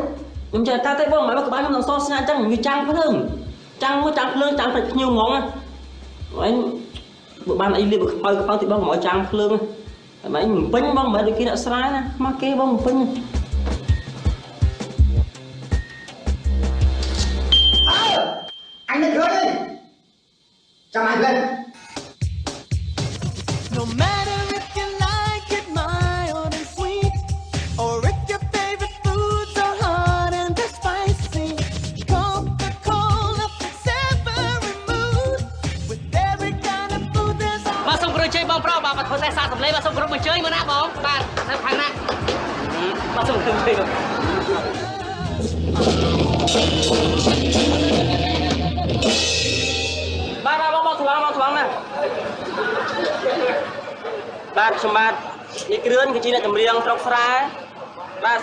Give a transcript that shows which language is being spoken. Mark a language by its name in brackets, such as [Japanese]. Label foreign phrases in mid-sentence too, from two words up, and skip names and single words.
[Khmer] ខ្ញុំចេះតែបងមកក្បាលខ្ញុំនឹងសស្នាអញ្ចឹងវាចាំងភ្លើងចាំងមួយចាំងភ្លើងចាំងតែភ្ញៀវហ្មងអញបើបានអីលៀបខ្ពៅទីបងមកចាំងភ្លើងតែមិនពេញបងមិនដូចគេអ្នកស្រែណាមកគេបងពេញ អញនឹងឃើញទេចាំឲ្យលេង [English] No matter if you like it mild and sweet, or if your favorite foods are hot and they're spicy, Coca-Cola fits every mood. With every kind of food there's a [Khmer] បាទសូមគោរពជ័យបងប្រុសបាទធ្វើតែសារសម្លេងបាទសូមគោរពជ័យមកណាបងបាទនៅខាងណាបាទសូមគោរពជ័យ បាទបងថ្លងណាបាទខ្ញុំបាទនេះគ្រឿនគឺជាអ្នកចម្រៀងស្រុកស្រែបាទ